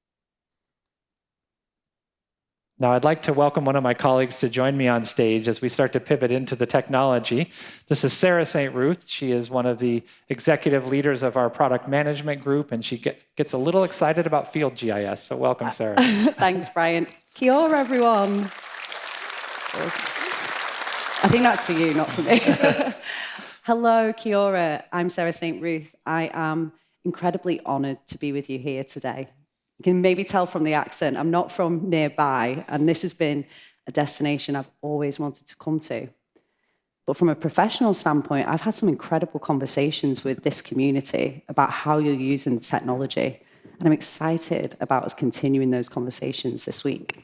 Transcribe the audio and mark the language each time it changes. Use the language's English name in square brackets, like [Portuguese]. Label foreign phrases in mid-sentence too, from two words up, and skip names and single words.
[English] Now, I'd like to welcome one of my colleagues to join me on stage as we start to pivot into the technology. This is Sarah St. Ruth. She is one of the executive leaders of our product management group, and she gets a little excited about field GIS. So welcome, Sarah. Thanks, Brian. [Māori] Kia ora, [English] everyone. I think that's for you, not for me. Hello, [Māori] kia ora. [English] I'm Sarah St. Ruth. I am incredibly honoured to be with you here today. You can maybe tell from the accent, I'm not from nearby, and this has been a destination I've always wanted to come to. But from a professional standpoint, I've had some incredible conversations with this community about how you're using the technology, and I'm excited about us continuing those conversations this week.